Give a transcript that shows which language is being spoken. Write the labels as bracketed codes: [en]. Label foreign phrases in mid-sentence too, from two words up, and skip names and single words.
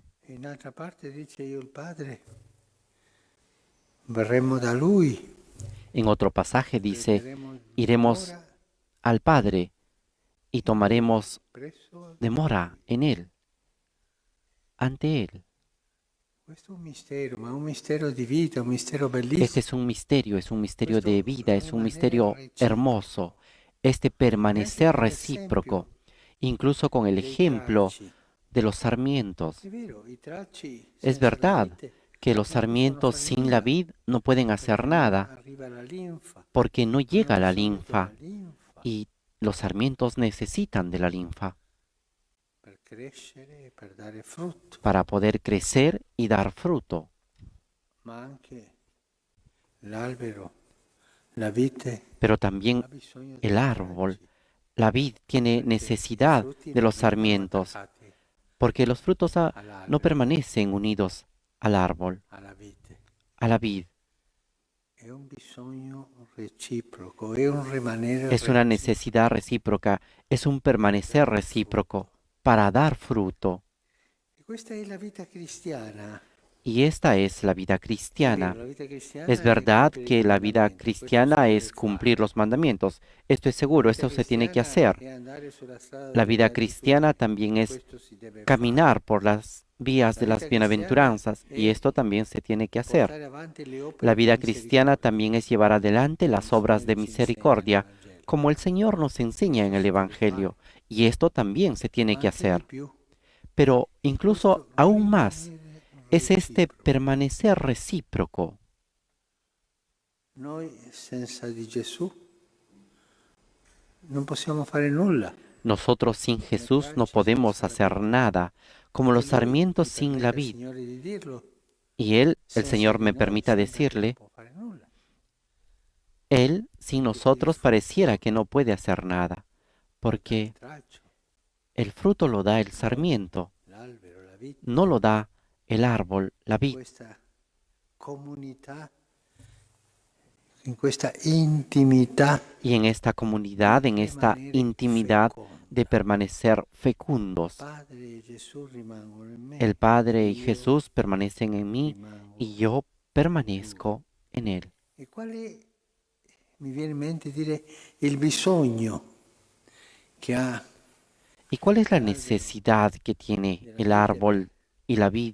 [it] E in altra parte dice io il Padre, verremo da lui, [es] En otro pasaje dice, [it] prenderemo [es] iremos [it] dimora [es] al Padre y [it] in lui, [es] tomaremos [it] presso [es] demora [it] lui. [es] en Él, ante Él. [it] Questo è un mistero, ma è un mistero di vita, un mistero [es] Este [it] bellissimo. [es] es un misterio [it] Questo [es] de vida, es un [it] rimanere [es] misterio hermoso, [it] reciproco. [es] este [it] E anche [es] permanecer [it] con [es] recíproco, [it] l'esempio [es] incluso con el [it] dei [es] ejemplo [it] tralci. [es] de los sarmientos. [it] È vero, i tralci [es] Es [it] senza la [es] verdad [it] vite [es] que los [it] non possono [es] sarmientos [it] fare [es] sin la [it] nulla, [es] vid no pueden hacer [it] perché [es] nada, [it] arriva la linfa. [es] porque no [it] Hanno [es] llega la [it] bisogno della [es] linfa [it] linfa [es] y los sarmientos necesitan de la linfa [it] per crescere e per dare frutto, [es] para poder crecer y dar fruto. [it] ma anche l'albero, la vite [es] Pero también [it] ha bisogno [es] el [it] dei [es] árbol, [it] tralci, [es] la vid tiene [it] perché i [es] necesidad [it] frutti [es] de [it] non [es] los [it] rimangono [es] sarmientos, [it] attaccati [es] porque los frutos no [it] all'albero, [es] permanecen unidos al árbol, [it] alla vite. [es] a la vid. [it] È un bisogno reciproco, è un rimanere [es] Es una [it] reciproco. [es] necesidad recíproca, es un permanecer recíproco para dar fruto. [it] E questa è la vita cristiana. [es] Y esta es la vida [it] È vero, [es] cristiana. [it] la vita cristiana [es] Es [it] è [es] verdad [it] compiere i [es] que la vida [it] comandamenti, questo si [es] cristiana [it] deve [es] es cumplir [it] fare. [es] los mandamientos. Esto es [it] La [es] seguro, [it] vita [es] esto se tiene que [it] cristiana [es] hacer. [it] è andare sulla strada [es] La [it] delle [es] vida cristiana [it] beatitudini, [es] también es [it] questo si deve fare. [es] caminar por las vías [it] La [es] de las [it] vita cristiana [es] bienaventuranzas, y [it] è [es] esto también se tiene que hacer. [it] portare avanti le opere [es] La [it] di [es] vida cristiana [it] misericordia, [es] también es llevar adelante las [it] come il [es] obras [it] Signore [es] de [it] ci insegna nel [es] misericordia, [it] Vangelo. [es] como el Señor nos enseña en el [it] Questo si deve [es] Evangelio, [it] fare, [es] y esto también se tiene [it] ma [es] que [it] anche di [es] hacer. [it] più. [es] Pero [it] È [es] incluso [it] questo [es] aún más [it] rimanere [es] es este [it] reciproco. [es] permanecer recíproco. [it] Noi senza di Gesù non possiamo fare nulla. [es] Nosotros sin Jesús no podemos hacer nada, como los [it] E Lui [es] sarmientos [it] mi [es] sin la [it] permetta, [es] vid. [it] Signore, di dirlo, [es] Y Él, el [it] senza [es] Señor [it] di [es] me [it] noi [es] permita [it] sembra che non [es] decirle, [it] può fare nulla. [es] Él sin [it] Perché il [es] nosotros pareciera [it] frutto [es] que no puede hacer nada, [it] lo dà il [es] porque [it] tralcio, [es] el fruto lo da el [it] noi [es] sarmiento, [it] l'albero, la vite, [es] no lo da el árbol, la vid. [it] questa comunità, in questa intimità [es] Y en esta comunidad, en esta [it] permanere [es] intimidad [it] feconda. [es] de permanecer fecundos, [it] Padre e Gesù rimangono in me, [es] el Padre y [it] io [es] Jesús permanecen en mí [it] rimango [es] y yo permanezco en Él. [it] E quale mi viene in mente dire il bisogno che ha [es] ¿Y cuál es la necesidad que tiene el árbol y la vid